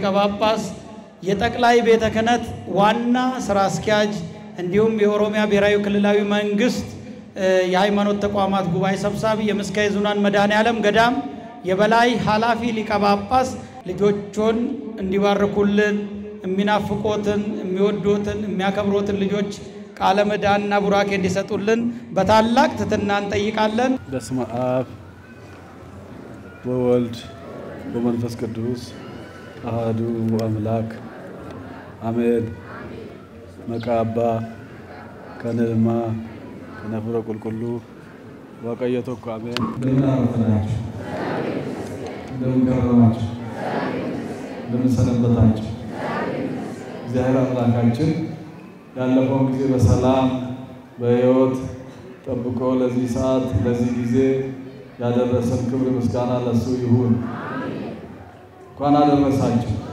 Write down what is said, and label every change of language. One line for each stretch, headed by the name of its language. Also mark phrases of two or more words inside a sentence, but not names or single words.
Amharic: ጳጳስ የጠቅላይ ቤተ ክህነት ዋና ስራ አስኪያጅ እንዲሁም የኦሮሚያ ብሔራዊ ክልላዊ መንግስት የሃይማኖት ተቋማት ጉባኤ ሰብሳቢ የምስካየ ኅዙናን መድኃኔዓለም ገዳም የበላይ ኃላፊ ሊቀ ጳጳስ ልጆቹን እንዲባርኩልን የሚናፍቆትን የሚወዱትን የሚያከብሩትን ልጆች ቃለ ምዕዳንና ቡራኬ እንዲሰጡልን በታላቅ ትሕትና እንጠይቃለን።
Geez: በስመ አብ ወወልድ ወመንፈስ ቅዱስ አሐዱ አምላክ አሜን።
Oromo: maqaabaa kan ilmaa kan hafuura qulqulluu waaqayyo tokko ameen.
Amharic: እንደምን ከረማችሁ? እንደምን ሰነበታችሁ? እግዚአብሔር አምላካችን ያለፈውን ጊዜ በሰላም በሕይወት ጠብቆ ለዚህ ሰዓት ለዚህ ጊዜ ያደረሰን ክብር ምስጋና ለሱ ይሁን። እንኳን አደረሳችሁ።